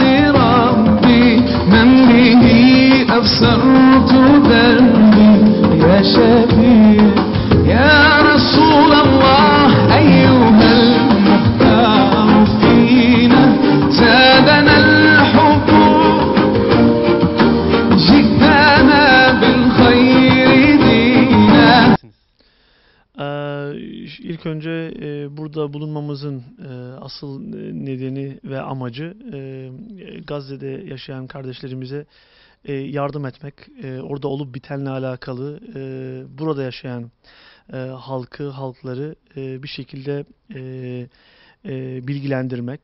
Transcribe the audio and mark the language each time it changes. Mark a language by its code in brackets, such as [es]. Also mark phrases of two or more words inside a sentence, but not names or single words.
[ar] ربي من به أبصرت ذنبي يا شفيع يا رسول الله أيها المختار فينا زادنا الحب جئتنا بالخير دينا. [tr] İlk önce burada bulunmamızın asıl nedeni ve amacı Gazze'de yaşayan kardeşlerimize yardım etmek, orada olup bitenle alakalı burada yaşayan halkları bir şekilde bilgilendirmek.